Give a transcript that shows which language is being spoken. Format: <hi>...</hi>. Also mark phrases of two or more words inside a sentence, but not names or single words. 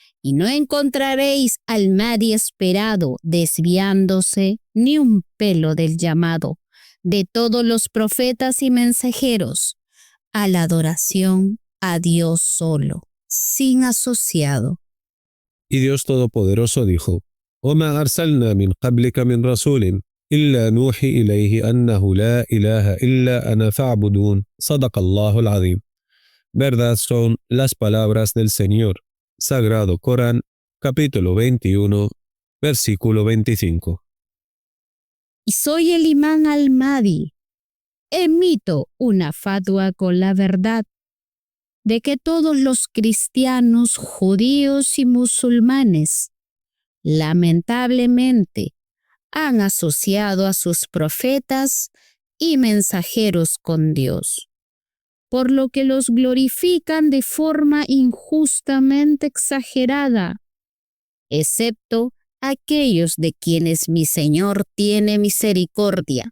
<es>y no encontraréis al Mahdi esperado desviándose ni un pelo del llamado de todos los profetas y mensajeros a la adoración a Dios solo, sin asociado. Y Dios Todopoderoso dijo:</es> <ar>وما أرسلنا من قبلك من رسول إلا نوحي إليه أنه لا إله إلا أنا فاعبدون صدق الله العظيم.</ar> <es>Verdad son las palabras del Señor. Sagrado Corán, capítulo 21, versículo 25. Y soy el imán al-Mahdi. Emito una fatwa con la verdad de que todos los cristianos, judíos y musulmanes, lamentablemente, han asociado a sus profetas y mensajeros con Dios, por lo que los glorifican de forma injustamente exagerada, excepto aquellos de quienes mi Señor tiene misericordia.</es>